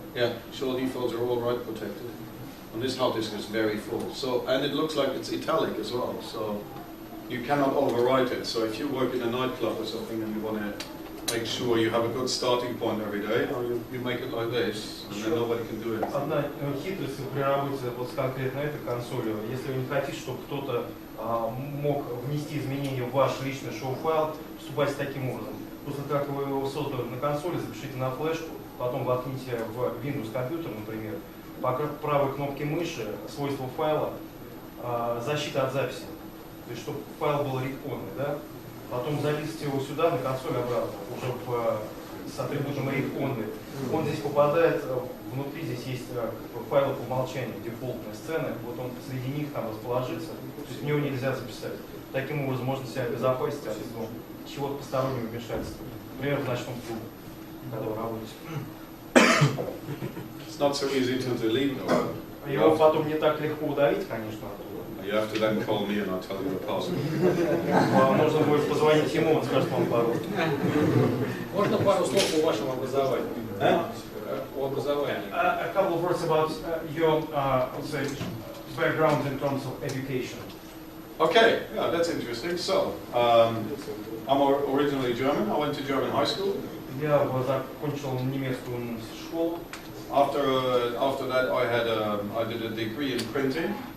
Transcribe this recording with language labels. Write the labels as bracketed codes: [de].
[en] Yeah, show defaults are all write protected. And this hard disk is very full. So, and it looks like it's italic as well. So you cannot overwrite it. So if you work in a nightclub or something and you want to make sure you have a good starting point every day, you make it like this, and then nobody can do it. [ru] Одна хитрость при работе вот с конкретно этой консолью, если вы не хотите, чтобы кто-то мог внести изменения в ваш личный шоу-файл, поступайте таким образом. После как вы его создали на консоли, запишите на флешку, потом воткните в Windows компьютер, например, по правой кнопке мыши, свойства файла, защита от записи. То есть, чтобы файл был read-only, да? Потом залезьте его сюда, на консоль обратно, уже с атрибутом read-only. Он здесь попадает, внутри здесь есть файлы по умолчанию, дефолтные сцены, вот он среди них там расположится, то есть в него нельзя записать. Таким образом можно себя обезопасить от чего-то постороннего вмешательства. Например, в ночном клубе, когда вы работаете. [en] It's not so easy to delete though. [ru] Его потом не так легко удалить, конечно. [en] You have to then call me and I'll tell you the password. [ru] Вам нужно будет позвонить ему, он скажет вам пароль. Можно пару слов о вашем образовании? О образовании. [en] A couple of words about your say, background in terms of education. Okay, yeah, that's interesting. So, I'm originally German. I went to German high school. [ru] Я закончил немецкую школу. [en] After that, I did a degree in printing.